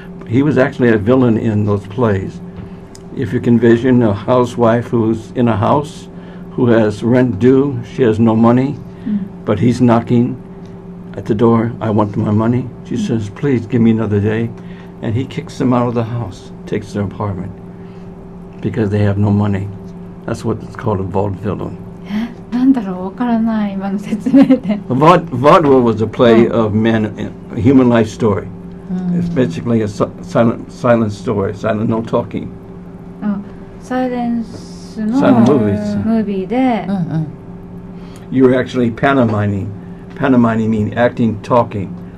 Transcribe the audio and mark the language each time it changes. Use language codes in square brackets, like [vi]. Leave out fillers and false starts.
[en] He was actually a villain in those plays. If you can envision a housewife who's in a house, who has rent due, she has no money, but he's knocking at the door, I want my money. She says, please give me another day. And he kicks them out of the house, takes their apartment, because they have no money. That's what it's called, a vaudeville. [ja] なんだろう、わからない、今の説明で。 [en] Vaudeville was a play of men, a human life story. It's basically a silent story, silent, no talking. [ja] サイレンスの [en] Silent movies. [ja] ムービーで、 [en] You're actually pantomiming. Pantomiming means acting, talking.